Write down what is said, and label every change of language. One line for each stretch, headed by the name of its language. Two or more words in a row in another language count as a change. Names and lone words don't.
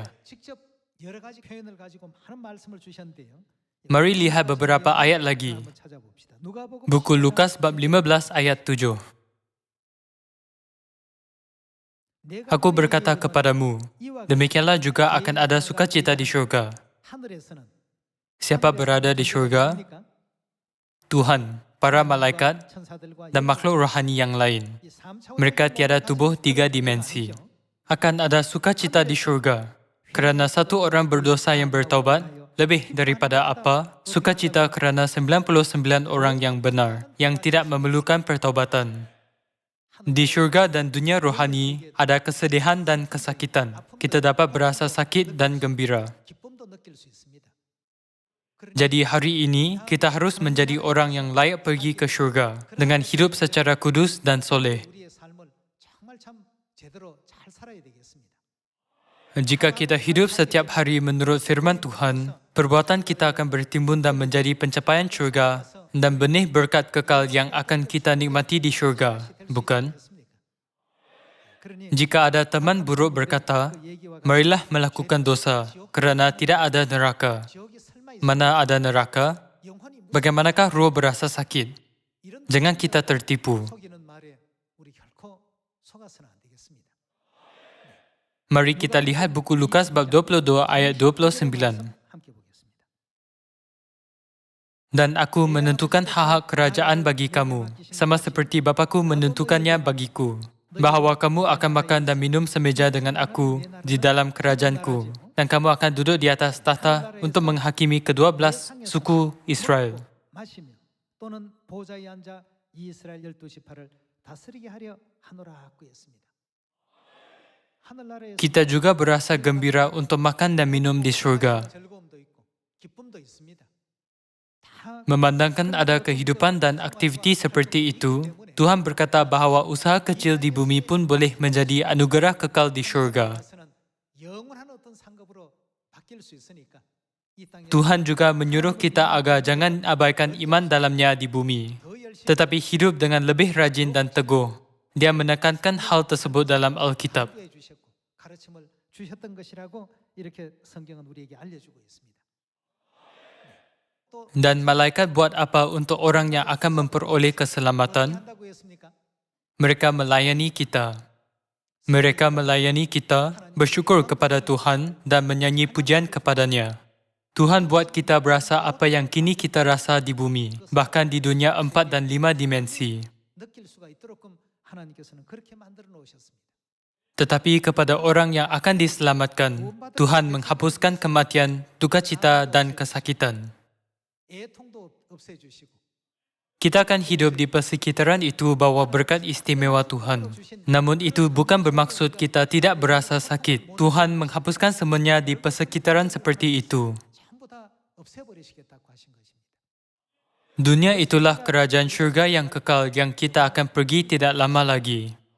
Korean: 직접 여러 가지 표현을 가지고 많은 말씀을 주셨는데요.
Malay: Mari lihat beberapa ayat lagi.
Korean: 한번 찾아봅시다. 누가복음
Malay: Buku Lukas bab 15 ayat 7.
Korean: 내가
Malay: Aku
Korean: 너희에게
Malay: berkata
Korean: 이르노니
Malay: kepadamu,
Korean: 이와 같이
Malay: demikianlah juga akan ada sukacita di syurga.
Korean: 하늘에서는
Malay: Siapa berada di syurga?
Korean: 누굽니까?
Malay: Tuhan, para malaikat,
Korean: 천사들과
Malay: dan makhluk rohani yang lain.
Korean: 이 삼차원의
Malay: Mereka tiada tubuh 3 dimensi. Akan ada sukacita di syurga. Kerana satu orang berdosa yang bertaubat, lebih daripada apa, sukacita kerana 99 orang yang benar, yang tidak memerlukan pertaubatan. Di syurga dan dunia rohani, ada kesedihan dan kesakitan. Kita dapat berasa sakit dan gembira.
Korean: 기쁨도 느낄 수 있습니다.
Malay: Jadi hari ini, kita harus menjadi orang yang layak pergi ke syurga dengan hidup secara kudus dan soleh.
Korean: 우리의 삶을 정말 참 제대로 잘 살아야 되겠습니다.
Malay: Jika kita hidup setiap hari menurut firman Tuhan, perbuatan kita akan bertimbun dan menjadi pencapaian syurga dan benih berkat kekal yang akan kita nikmati di syurga, bukan?
Korean: 그러니
Malay: Jika ada teman buruk berkata, marilah melakukan dosa kerana tidak ada neraka.
Korean: 지옥이 설마 있
Malay: Mana ada neraka?
Korean: 영혼이
Malay: Bagaimanakah roh berasa sakit?
Korean: 이런
Malay: Jangan kita tertipu.
Korean: 속이는 말에 우리 결코 속아서는 안 되겠습니다.
Malay: Mari kita lihat buku Lukas bab 22 ayat 29.
Korean: 함께 보겠습니다.
Malay: Dan aku menentukan hak-hak kerajaan bagi kamu, sama seperti Bapakku menentukannya bagiku, bahawa kamu akan makan dan minum semeja dengan aku di dalam kerajaanku, dan kamu akan duduk di atas tahta untuk menghakimi ke-12 suku Israel.
Korean: 마시며 또는 보좌에 앉아 이스라엘 12지파를 다스리게 하려 하노라고 했습니다. 하늘나라에서
Malay: Kita juga berasa gembira untuk makan dan minum di syurga.
Korean: 즐거움도 있고 기쁨도 있습니다. 다
Malay: Memandangkan ada kehidupan dan aktiviti seperti itu, Tuhan berkata bahawa usaha kecil di bumi pun boleh menjadi anugerah kekal di syurga.
Korean: 가서는 영원한 어떤 상급으로 바뀔 수 있으니까 이 땅에
Malay: Tuhan juga menyuruh kita agar jangan abaikan iman dalamnya di bumi,
Korean: 더 열심히
Malay: tetapi hidup dengan lebih rajin dan teguh. Dia menekankan hal tersebut dalam Alkitab.
Korean: 해 주셨고 가르침을 주셨던 것이라고 이렇게 성경은 우리에게 알려주고 있습니다. 또
Malay: Dan malaikat buat apa untuk orang yang akan memperoleh
Korean: 어떻게
Malay: keselamatan?
Korean: 한다고 했습니까?
Malay: Mereka melayani kita. Mereka melayani kita, bersyukur kepada Tuhan dan menyanyi pujian kepadanya. Tuhan buat kita berasa apa yang kini kita rasa di bumi, bahkan di dunia 4 dan 5 dimensi.
Korean: 느낄 수가 있도록끔 하나님께서는 그렇게 만들어 놓으셨습니다.
Malay: Tetapi kepada orang yang akan diselamatkan, Tuhan menghapuskan kematian, dukacita dan kesakitan.
Korean: 애통도 없애주시고
Malay: Kita akan hidup di persekitaran itu bahawa berkat istimewa Tuhan. Namun itu bukan bermaksud kita tidak berasa sakit. Tuhan menghapuskan semuanya di persekitaran seperti itu.
Korean: 전부 다 없애버리시겠다고 하신 것입니다.
Malay: Dunia itulah kerajaan syurga yang kekal yang kita akan pergi tidak lama lagi.